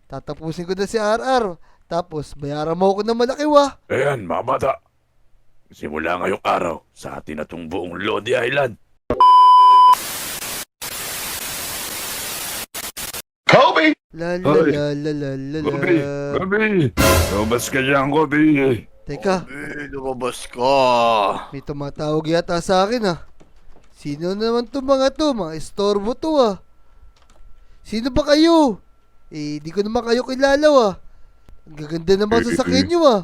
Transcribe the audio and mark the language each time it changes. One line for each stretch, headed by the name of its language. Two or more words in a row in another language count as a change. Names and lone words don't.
Filipino: Tatapusin ko na si RR. Tapos, bayaran mo ako ng malaki, wa. Ayan, mga bata. Simula ngayong araw, sa atin na tong buong Lodi Island. Kobe! La la Hoy. la la la la la. Kobe! Kobe! Lumabas ka dyan, Kobe! Teka, Lumabas ka. may tumatawag yata sa akin ah. Sino naman to mga to? Mga estorbo to ah. Sino ba kayo? Di ko naman kayo kilala ah. Ang gaganda naman sa sakyan nyo ah.